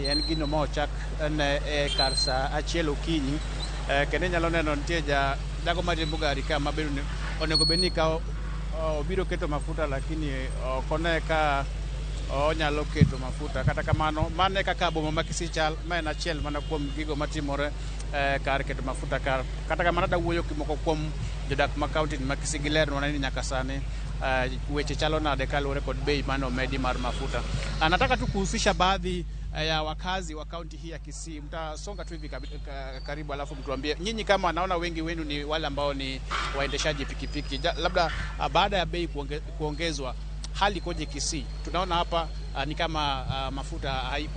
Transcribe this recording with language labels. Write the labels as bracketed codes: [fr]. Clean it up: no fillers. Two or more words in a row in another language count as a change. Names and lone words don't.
[luo] En gino ma ochak ne kar sa achiel okinyi, kendo nyalo neno nitie dago mariembo gari ka ma bedo onego bedni ka obiro keto mafuta, lakini okone ka onyalo keto mafuta. Kata kamano mane kaka boma ma Kisii chal, ma en achiel mana kuom gigo matimore kar keto mafuta kar. Kata kamano da wuoyo kimoko kuom jodak ma kaunti ma Kisii gi ler ni nyaka sani weche chalo nade kaluwore kod bei mano medi mar mafuta. [sw] Anataka tu kuhusisha baadhi ya wakazi wa kaunti hii ya Kisii. Mtasonga tu hivi karibu, alafu mtuambie nyinyi kama naona wengi wenu ni wale ambao ni waendeshaji pikipiki, labda baada ya bei kuongezwa hali koje Kisii? Tunaona hapa ni kama mafuta haipo.